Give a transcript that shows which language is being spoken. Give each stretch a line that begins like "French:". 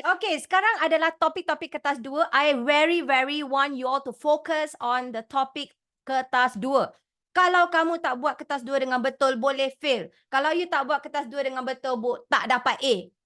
Malay: Okay, sekarang adalah topik-topik kertas 2.
English: I very want you all to focus on the topic kertas 2.
Malay: Kalau kamu tak buat kertas 2 dengan betul, boleh fail. Kalau you tak buat kertas 2 dengan betul, tak dapat A.